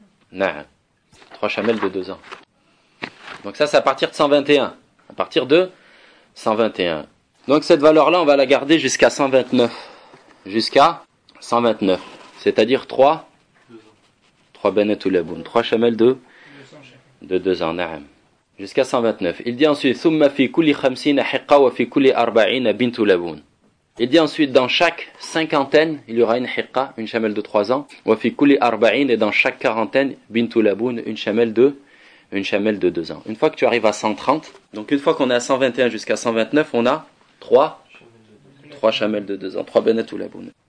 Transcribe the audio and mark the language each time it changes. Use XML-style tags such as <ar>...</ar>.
<fr>Na'am. 3 chamelles de 2 ans. Donc ça, c'est à partir de 121. À partir de 121. Donc cette valeur-là, on va la garder jusqu'à 129. Jusqu'à 129. C'est-à-dire 3 3 benet ou laboun. 3 chamelles de 2 ans. Na'am. Jusqu'à 129. Il dit ensuite,</fr> <ar>ثُمَّ فِي كُلِّ خَمْسِينَ حِقَّ وَفِي كُلِّ أَرْبَعِينَ بِنْتُ لَبُونَ.</ar> <fr>Il dit ensuite, dans chaque cinquantaine, il y aura une hiqqa, une chamelle de 3 ans.</fr> <ar>Wafi kulli arba'in,</ar> <fr>et dans chaque quarantaine, bintu laboun, une chamelle de 2 ans. Une fois que tu arrives à 130, donc une fois qu'on est à 121 jusqu'à 129, on a 3 chamelles de 2 ans, 3 benetu laboun.</fr>